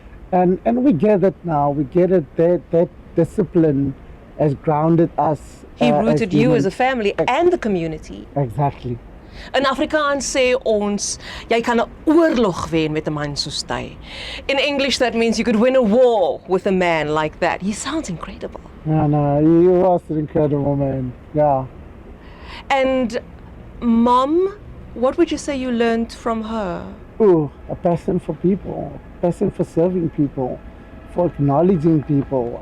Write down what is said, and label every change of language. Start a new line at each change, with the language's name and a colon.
English: And we get it now. We get it, that discipline has grounded us. He rooted as you as humans. a family and the community. Exactly.
Afrikaans: In Afrikaans sê ons, jy kan 'n oorlog wen met 'n man soos hy.
English: In English that means you could win a war with a man like that. He sounds incredible. No, he was an incredible man. Yeah. And Mom What would you say you learned from her? Oh, a passion for people, a passion for serving people, for acknowledging people.